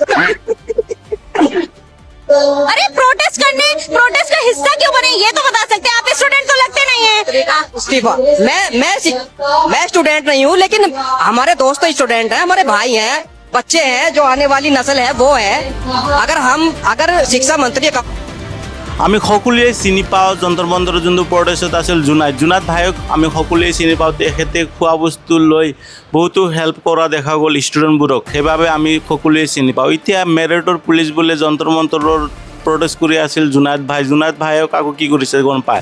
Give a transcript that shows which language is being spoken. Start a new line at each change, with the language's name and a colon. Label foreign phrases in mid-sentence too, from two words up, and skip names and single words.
Hindi: अरे प्रोटेस्ट का हिस्सा क्यों बने ये तो बता सकते हैं। आप स्टूडेंट तो लगते नहीं है। इस्तीफा। मैं स्टूडेंट नहीं हूँ, लेकिन हमारे दोस्त स्टूडेंट हैं, हमारे भाई हैं, बच्चे हैं, जो आने वाली नस्ल है वो है। अगर शिक्षा मंत्री
Assamese: আমি সকলোৱে চিনি পাওঁ যন্তৰ মন্তৰ যোনটো প্ৰটেষ্টত আছিল জুনাইদ ভাইক আমি সকলোৱে চিনি পাওঁ। তেখেতে খোৱা বস্তু লৈ বহুতো হেল্প কৰা দেখা গ'ল ষ্টুডেণ্টবোৰক, সেইবাবে আমি সকলোৱে চিনি পাওঁ। এতিয়া মেৰটৰ পুলিচ বোলে যন্তৰ মন্তৰৰ প্ৰটেষ্ট কৰি আছিল জুনাইদ ভাইক আকৌ কি কৰিছে গম পায়।